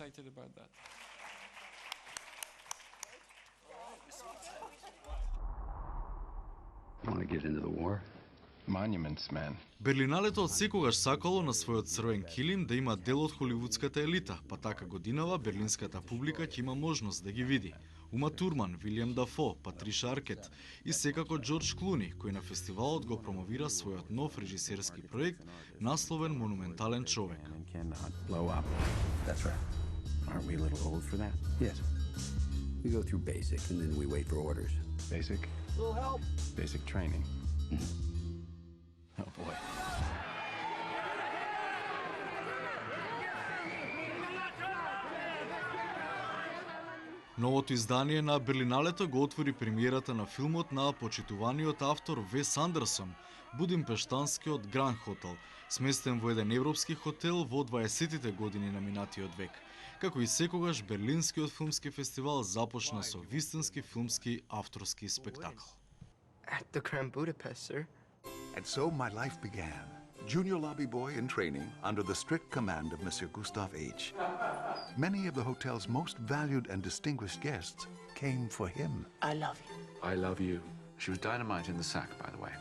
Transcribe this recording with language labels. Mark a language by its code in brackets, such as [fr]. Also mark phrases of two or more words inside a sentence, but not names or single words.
[mk] Берлиналето од секогаш сакало на својот црвен килим да има дел од холивудската елита, па така годинава берлинската публика ќе има можност да ги види. Ума Турман, Вилијам Дафо, Патриша Аркет и секако Џорџ Клуни, кој на фестивалот го промовира својот нов режисерски проект насловен Монументален човек. [en] We go through basic and then we wait for orders. Basic? Little help. Basic training. Oh boy. [mk] Новото издание на Берлиналето го отвори премиерата на филмот на почитуваниот автор Вес Андерсон, будимпештанскиот Гранд Хотел, сместен во еден европски хотел во 20-тите години на минатиот век. Како и секогаш, Берлинскиот филмски фестивал започна со вистински филмски авторски спектакл. [en] At the Grand Budapest, sir. And so my life began. Junior lobby boy in training under the strict command of Monsieur Gustave H. Many of the hotel's most valued and distinguished guests came for him. I love you. I love you. She was dynamite in the sack, by the way.